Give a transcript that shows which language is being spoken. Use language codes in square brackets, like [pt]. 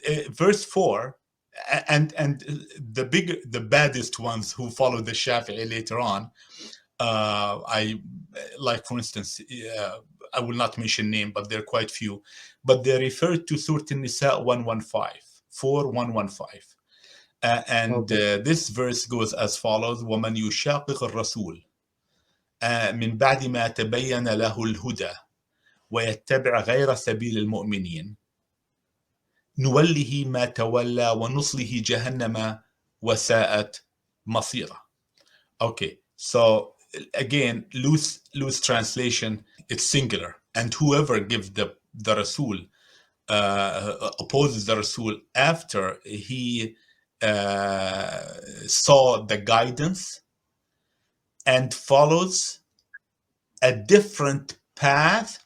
[en] Verse 4, and the baddest ones who followed the Shafi'i later on, I like, for instance, I will not mention name, but there are quite few, but they refer to Surah An-Nisa 115, 4115. And Okay. this verse goes as follows: [ar] وَمَنْ يُشَاقِقِ الرَّسُولِ من بعد ما تبين له الهدى ويتبع غير سبيل المؤمنين نوله ما تولى ونصله جهنم وساءت مصيرا. [en] Okay, so again, loose translation, it's singular, and whoever gives the Rasul, opposes the Rasul after he saw the guidance and follows a different path.